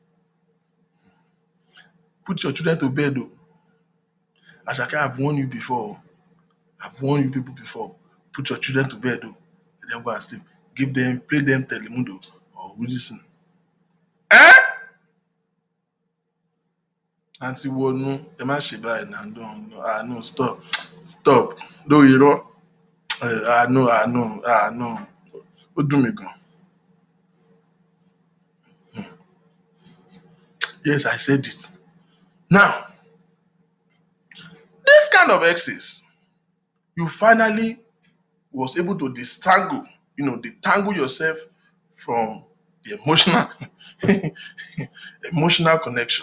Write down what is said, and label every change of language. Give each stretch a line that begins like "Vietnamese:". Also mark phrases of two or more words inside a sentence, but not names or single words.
English: Put your children to bed, though. Ashake, I've warned you before. I've warned you people before. Put your children to bed, though. Let them go and sleep. Play them Telemundo or Woodison. Auntie Wonu,
Yoruba: ẹ má ṣe báyìí náà,
English: no, stop. No,
Yoruba: irọ́. No. Ó dùn mí gan.
English: Yes, I said it. Now, this kind of exes, you finally was able to detangle yourself from the emotional connection.